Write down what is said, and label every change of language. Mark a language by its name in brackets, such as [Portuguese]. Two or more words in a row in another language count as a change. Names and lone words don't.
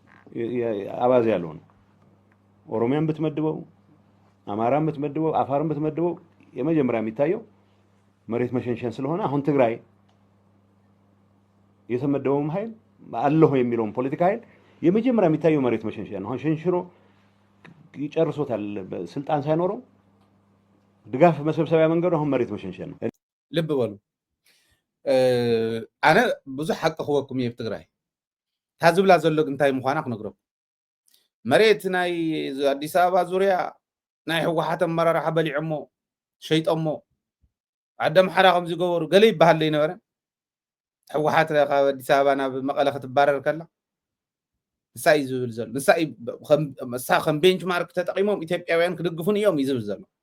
[Amharic] አባዜ ያለው ነው። ኦሮሚያን ብትመድበው አማራን ብትመድበው አፋርን ብትመድበው የመጀመሪያ የሚታየው መሬት መሸንሸን ስለሆነ አሁን ትግራይ የተመደበውም ኃይል አለሁ የሚለውን ፖለቲካ ኃይል የመጀመሪያ የሚታየው መሬት መሸንሸን ነው። አሁን ሸንሽኖ ይጨርሶታል ስልጣን ሳይኖረው ድጋፍ መሰብሰቢያ መንገዱ አሁን መሬት መሸንሸን ነው። [Tigrinya] ልብ በሉ ኣነ ብዙሕ ሓቂ ክወኩም እየ ብትግራይ ታዝብላ ዘሎ እንታይ ምዃና ክነግሮም መሬት ናይ ኣዲስ ኣበባ ዙርያ ናይ ሕወሓት ኣመራርሓ በሊዖሞ ሸይጦሞ ኣደምሓራ ከምዚ ገበሩ ገለ ይበሃል ይነበረ ሕወሓት ካብ ኣዲስ ኣበባ ናብ መቐለ ክትባረር ከላ ንሳይ ዝብል ዘሎ ንሳይ ከም ቤንችማርክ ተጠቂሞም ኢትዮጵያውያን ክድግፉን እዮም ይዝብል ዘሎ